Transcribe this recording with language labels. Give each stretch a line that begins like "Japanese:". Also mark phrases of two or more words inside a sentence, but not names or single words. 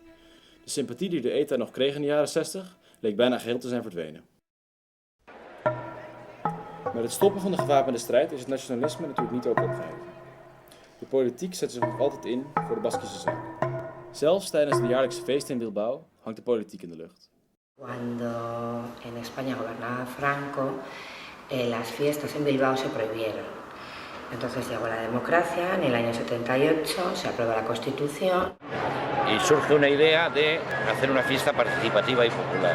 Dutch: De sympathie die de ETA nog kreeg in de jaren 60 leek bijna geheel te zijn verdwenen. Met het stoppen van de gewapende strijd is het nationalisme natuurlijk niet ook opgeheven. De politiek zet zich nog altijd in voor de Baskische zaak. Zelfs tijdens de jaarlijkse feesten in Bilbao hangt de politiek in de lucht.
Spanish: Cuando en España gobernaba Franco, las fiestas en Bilbao se prohibieron. Entonces llegó la democracia, en el año 78 se aprueba la Constitución. Y surge una idea de hacer una fiesta participativa y popular.